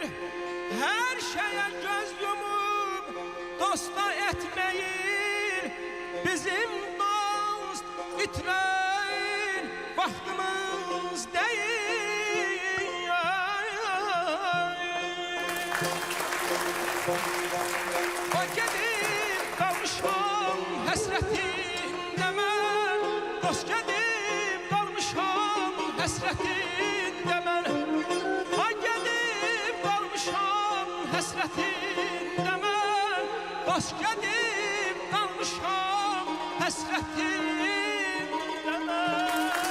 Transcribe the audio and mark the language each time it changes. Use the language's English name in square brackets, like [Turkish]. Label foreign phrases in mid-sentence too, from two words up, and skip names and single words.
[Turkish] Her şeye göz yumup dosta etmeyin. [Azerbaijani] Bizim dost bitiren vaxtımız değil. O gedib qalmışam həsrətində mən. Dost gedib qalmışam həsrətində mən. O gedib qalmışam həsrətində mən. Dost gedib qalmışam həsrətində mən.